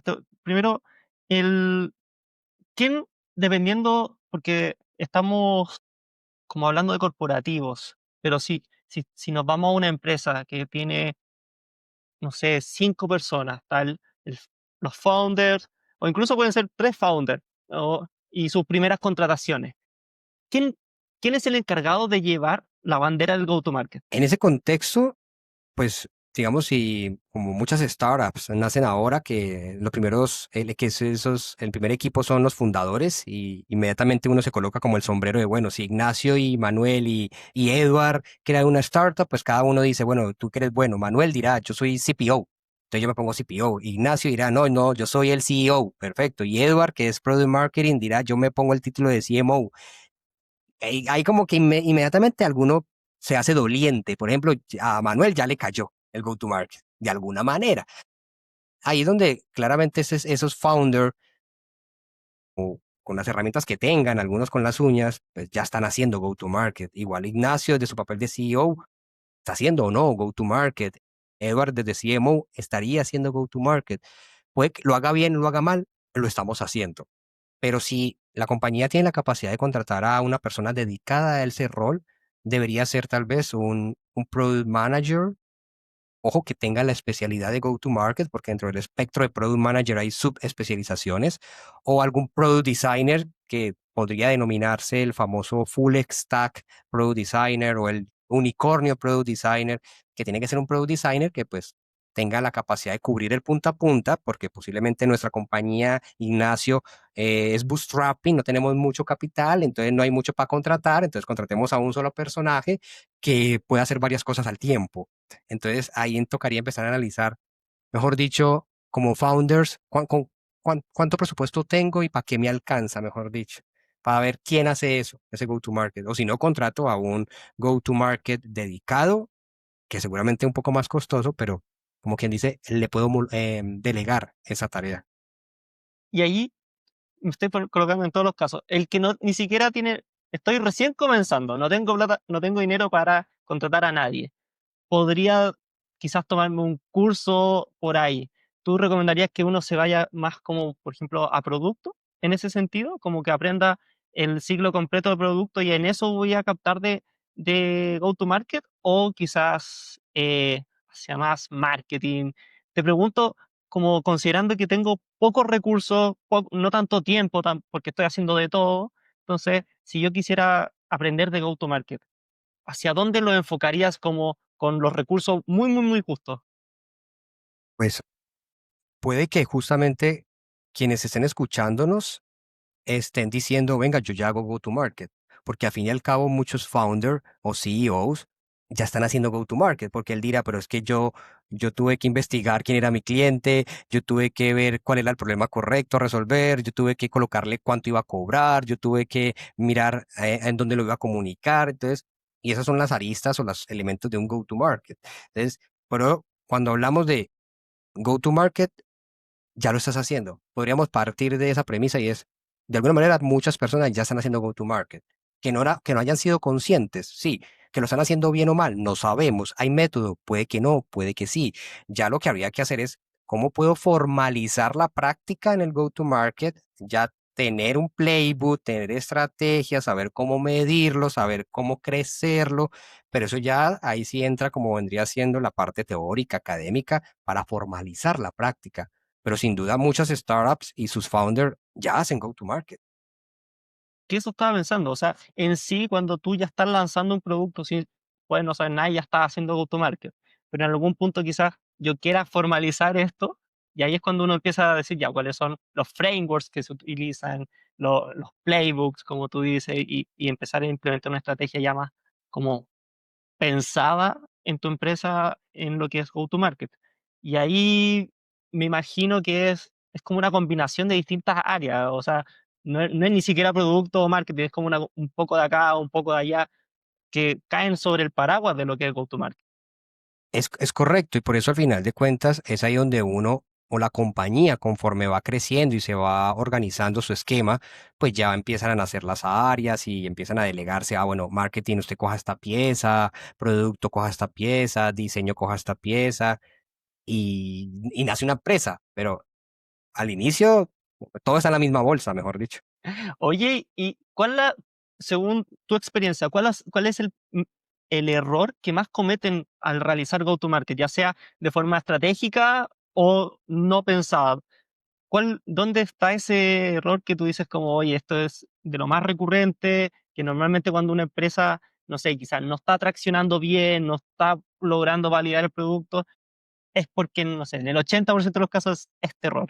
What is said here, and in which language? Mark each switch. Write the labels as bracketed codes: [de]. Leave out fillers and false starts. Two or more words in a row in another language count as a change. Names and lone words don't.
[es] Primero, el ¿quién, dependiendo, porque estamos como hablando de corporativos, pero si nos vamos a una empresa que tiene, no sé, 5 personas, tal, los founders, o incluso pueden ser 3 founders, y sus primeras contrataciones. ¿Quién, quién es el encargado de llevar la bandera del [en] go-to-market? [es] En ese contexto, pues digamos, si como muchas startups nacen ahora, que los primeros, el primer equipo son los fundadores y inmediatamente uno se coloca como el sombrero de, bueno, si Ignacio y Manuel y Edward crean una startup, pues cada uno dice, bueno, tú que eres bueno. Manuel dirá, yo soy CPO. Entonces yo me pongo CPO. Ignacio dirá, no, no, yo soy el CEO. Perfecto. Y Edward, que es [en] Product Marketing, [es] dirá, yo me pongo el título de CMO. Hay como que inmediatamente alguno se hace doliente. Por ejemplo, a Manuel ya le cayó el [en] go-to-market, [es] de alguna manera. Ahí es donde claramente esos founders, con las herramientas que tengan, algunos con las uñas, pues ya están haciendo [en] go-to-market. [es] Igual Ignacio, desde su papel de CEO, está haciendo o no [en] go-to-market. [es] Edward, desde CMO, estaría haciendo [en] go-to-market. [es] Puede que lo haga bien o lo haga mal, lo estamos haciendo. Pero si la compañía tiene la capacidad de contratar a una persona dedicada a ese rol, debería ser tal vez un [en] product manager. [es] Ojo que tenga la especialidad de [en] go-to-market, [es] porque dentro del espectro de [en] product manager [es] hay subespecializaciones, o algún [en] product designer [es] que podría denominarse el famoso [en] full stack product designer [es] o el unicornio [en] product designer, [es] que tiene que ser un [en] product designer [es] que pues tenga la capacidad de cubrir el punta a punta, porque posiblemente nuestra compañía, Ignacio, es bootstrapping, no tenemos mucho capital, entonces no hay mucho para contratar, entonces contratemos a un solo personaje que pueda hacer varias cosas al tiempo. Entonces ahí tocaría empezar a analizar, mejor dicho, como founders, cuánto presupuesto tengo y para qué me alcanza, mejor dicho, para ver quién hace eso, ese [en] go-to-market. [es] O si no, contrato a un [en] go-to-market [es] dedicado, que seguramente es un poco más costoso, pero como quien dice, le puedo delegar esa tarea. Y ahí me estoy colocando en todos los casos. El que no, ni siquiera tiene, estoy recién comenzando, no tengo plata, no tengo dinero para contratar a nadie. Podría quizás tomarme un curso por ahí. ¿Tú recomendarías que uno se vaya más como, por ejemplo, a producto en ese sentido? Como que aprenda el ciclo completo del producto y en eso voy a captar de go-to-market o quizás hacia más marketing. Te pregunto, como considerando que tengo pocos recursos, no tanto tiempo, porque estoy haciendo de todo. Entonces, si yo quisiera aprender de [en] go-to-market, [es] ¿hacia dónde lo enfocarías como con los recursos muy, muy, muy justos? Pues puede que justamente quienes estén escuchándonos estén diciendo, venga, yo ya hago [en] go-to-market, [es] porque al fin y al cabo muchos founders o CEOs ya están haciendo [en] go-to-market, [es] porque él dirá, pero es que yo tuve que investigar quién era mi cliente, yo tuve que ver cuál era el problema correcto a resolver, yo tuve que colocarle cuánto iba a cobrar, yo tuve que mirar en dónde lo iba a comunicar, entonces, y esas son las aristas o los elementos de un [en] go-to-market. [es] Entonces, pero cuando hablamos de [en] go-to-market, [es] ya lo estás haciendo. Podríamos partir de esa premisa y es, de alguna manera, muchas personas ya están haciendo [en] go-to-market. [es] Que no hayan sido conscientes, sí. Que lo están haciendo bien o mal, no sabemos. Hay método, puede que no, puede que sí. Ya lo que habría que hacer es, ¿cómo puedo formalizar la práctica en el [en] go-to-market? [es] Ya tener un playbook, tener estrategias, saber cómo medirlo, saber cómo crecerlo, pero eso ya ahí sí entra como vendría siendo la parte teórica, académica, para formalizar la práctica, pero sin duda muchas startups y sus founders ya hacen [en] go-to-market. [es] Que eso estaba pensando, o sea, en sí, cuando tú ya estás lanzando un producto, sí, pues no sabes nada, y ya estás haciendo [en] go-to-market, [es] pero en algún punto quizás yo quiera formalizar esto, y ahí es cuando uno empieza a decir ya cuáles son los frameworks que se utilizan, los playbooks, como tú dices, y empezar a implementar una estrategia ya más como pensada en tu empresa en lo que es [en] go-to-market. [es] Y ahí me imagino que es como una combinación de distintas áreas, o sea, no es ni siquiera producto o marketing, es como un poco de acá, un poco de allá, que caen sobre el paraguas de lo que es [en] go-to-market. [es] Es correcto y por eso al final de cuentas es ahí donde uno o la compañía, conforme va creciendo y se va organizando su esquema, pues ya empiezan a nacer las áreas y empiezan a delegarse, bueno, marketing, usted coja esta pieza, producto coja esta pieza, diseño coja esta pieza, y nace una empresa, pero al inicio todo está en la misma bolsa, mejor dicho. Oye, ¿y según tu experiencia, cuál es el error que más cometen al realizar [en] go-to-market, [es] ya sea de forma estratégica o no pensada? ¿Dónde está ese error que tú dices como, oye, esto es de lo más recurrente, que normalmente cuando una empresa, no sé, quizás no está traccionando bien, no está logrando validar el producto, es porque, no sé, en el 80% de los casos es este error?